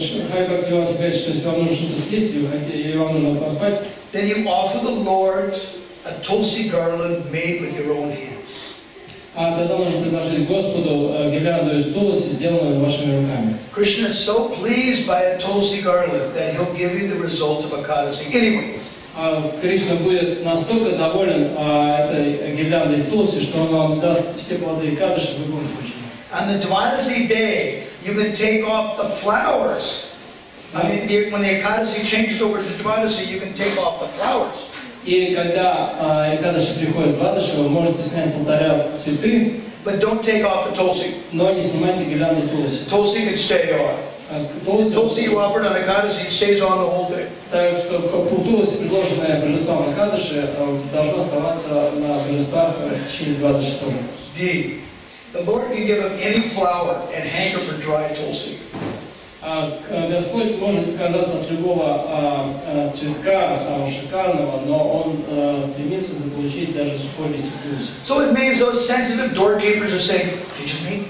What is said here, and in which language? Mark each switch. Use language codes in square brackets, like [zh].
[ru] Хари Бхакти Малaj говорит, что если вам нужно что-то съесть или вам нужно поспать, [en] then you offer the Lord a tulsi garland made with your own hands. [ru] А тогда нужно предложить Господу гирлянду из тулси, сделанную вашими руками. [en] Krishna is so pleased by a tulsi garland that he'll give you the result of Ekadasi. Anyway. [ru] Кришна будет настолько доволен этой гирляндой тулси, что он вам даст все плоды Экадаши в любом случае. [en] On the Dwadasi day, you can take off the flowers. I mean, when the Ekadasi changes over to Dwadasi, you can take off the flowers. [ru] И когда Экадаши приходит в Двадаши, вы можете снять с алтаря цветы, [en] but don't take off the tulsi. [ru] Но не снимайте гирлянду тулси. [en] Tulsi can stay on. The tulsi you offered on Ekadasi stays on the whole day. [ru] Так что тулси, предложенное божеством Экадаши, должно оставаться на божествах в течение Двадаши тоже. D. [en] The Lord can give him any flower and hanker for dry tulsi. [ru] Господь может отказаться от любого цветка, самого шикарного, но Он стремится заполучить даже сухой листик тулси. [en] So it means those sensitive doorkeepers are saying, "Did you make?